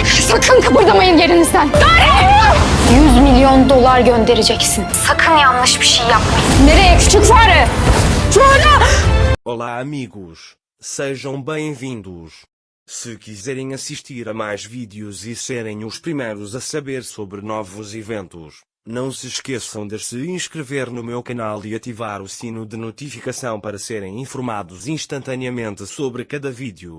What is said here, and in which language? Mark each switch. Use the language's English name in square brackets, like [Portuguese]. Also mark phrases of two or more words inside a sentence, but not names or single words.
[Turkish] Sakın kıpırdamayın yerinizden. 100 milyon dolar göndereceksin. Sakın yanlış bir şey yapmayın. Nereye küçük fare? Şurada! [Portuguese] Olá amigos, sejam bem-vindos. Se quiserem assistir a mais vídeos e serem os primeiros a saber sobre novos eventos, não se esqueçam de se inscrever no meu canal e ativar o sino de notificação para serem informados instantaneamente sobre cada vídeo.